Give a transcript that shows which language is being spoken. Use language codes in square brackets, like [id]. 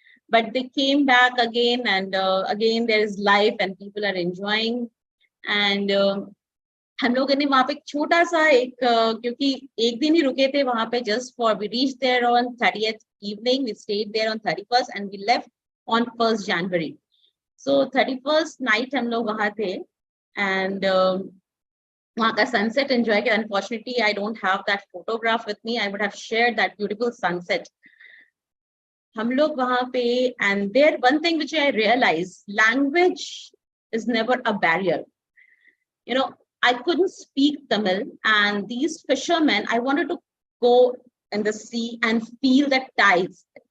[en] But they came back again, and again there is life and people are enjoying. And [hi] हम लोगों ने वहाँ पे [en] छोटा सा एक क्योंकि एक दिन ही रुके थे वहाँ पे, just for we reached there on 30th evening, we stayed there on 31st and we left on 1st January. So 31st night [hi] हम लोग वहाँ थे, [en] and [hi] वहाँ का sunset enjoy किया. [en] Unfortunately, I don't have that photograph with me. I would have shared that beautiful sunset. [hi] हम लोग वहाँ पे, [en] and there one thing which I realized, language is never a barrier. You know, I couldn't speak Tamil, and these fishermen, I wanted to go in the sea and feel the tides.